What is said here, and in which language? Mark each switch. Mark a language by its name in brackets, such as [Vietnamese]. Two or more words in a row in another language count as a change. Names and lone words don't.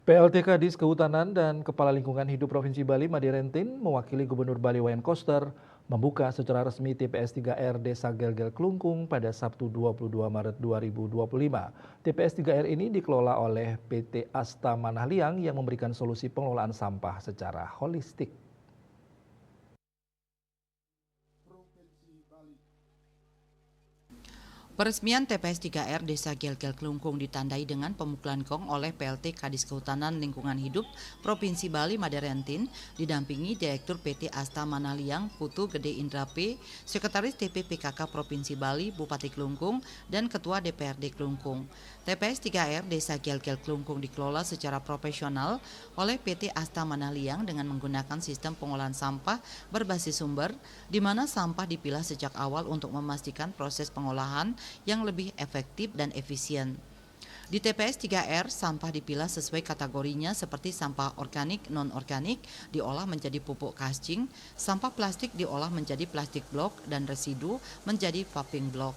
[Indonesian] PLT Kadis Kehutanan dan Kepala Lingkungan Hidup Provinsi Bali Made Rentin mewakili Gubernur Bali Wayan Koster membuka secara resmi TPS 3R Desa Gelgel Klungkung pada Sabtu 22 Maret 2025. TPS 3R ini dikelola oleh PT Asta Manahliang yang memberikan solusi pengelolaan sampah secara holistik. Peresmian TPS 3R Desa Gelgel Klungkung ditandai dengan pemukulan gong oleh PLT Kadis Kehutanan Lingkungan Hidup Provinsi Bali Made Rentin didampingi Direktur PT Asta Manahliang Putu Gede Indra P, Sekretaris TP-PKK Provinsi Bali Bupati Klungkung, dan Ketua DPRD Klungkung. TPS 3R Desa Gelgel Klungkung dikelola secara profesional oleh PT Asta Manahliang dengan menggunakan sistem pengolahan sampah berbasis sumber, di mana sampah dipilah sejak awal untuk memastikan proses pengolahan yang lebih efektif dan efisien. Di TPS 3R, sampah dipilah sesuai kategorinya seperti sampah organik, non-organik diolah menjadi pupuk kascing, sampah plastik diolah menjadi plastik blok, dan residu menjadi paving blok.